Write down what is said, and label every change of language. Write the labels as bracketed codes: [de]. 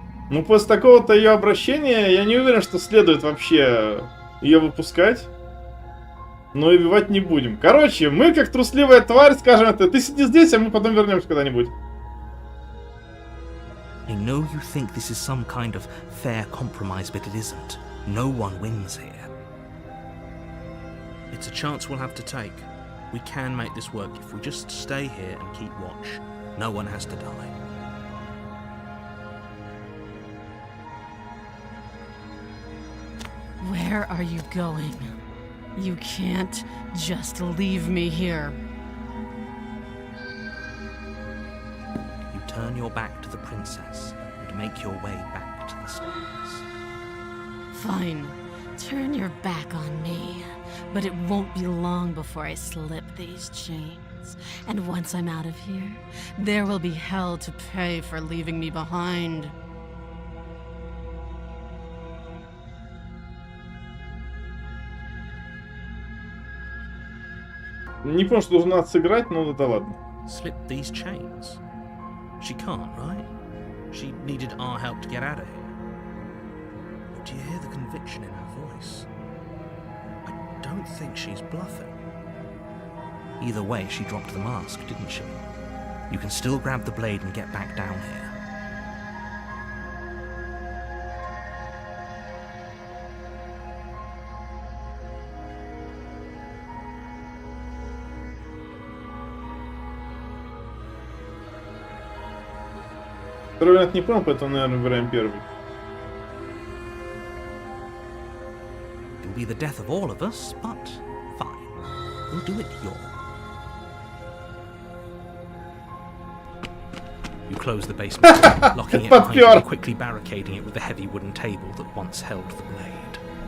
[ru] Ну, после такого-то ее обращения, я не уверен, что следует вообще ее выпускать. Но и убивать не будем. Короче, мы, как трусливая тварь, скажем это, ты сиди здесь, а мы потом вернемся когда-нибудь. [en] I know you think this is some kind of fair compromise, but it isn't. No one wins here. It's a chance we'll have to take. We can make this work if we just stay here and keep watch. No one has to die. Where are you going? You can't just leave me here. You turn your back to the princess and make your way back to the stairs. Fine. Turn your back on me. But it won't be long before I slip these chains. And once I'm out of here, there will be hell to pay for leaving me behind. [ru] Не помню, что должна сыграть, но да ладно. [en] Slip these chains? She can't, right? She needed our help to get out of here. But do you hear the conviction in her voice? I don't think she's bluffing. Either way, she dropped the mask, didn't she? You can still grab the blade and get back down here. [ru] Второй вариант не понял, поэтому, наверное, выбираем первый. [en] It'll be the death of all of us, but fine. We'll do it your. You close the basement door, locking it behind you and quickly barricading it with the heavy wooden table that once held the blade.